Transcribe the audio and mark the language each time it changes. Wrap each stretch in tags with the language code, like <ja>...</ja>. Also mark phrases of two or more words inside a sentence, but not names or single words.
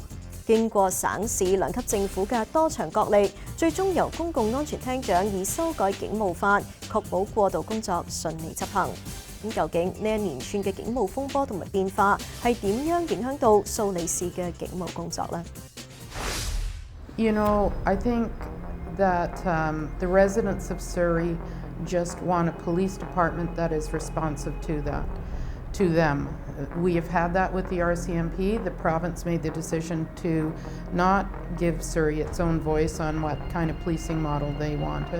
<yue>經過省市兩級政府嘅多場角力，最終由公共安全廳長以修改警務法，確保過渡工作順利執行。究竟呢一連串嘅警務風波同埋變化係點樣影響到蘇黎世嘅警務工作呢？</yue> <en>You know, I think that the residents of Surrey just want a police department that is responsive to them. We have had that with the RCMP. The province made the decision to not give Surrey its own voice on what kind of policing model they wanted.</en>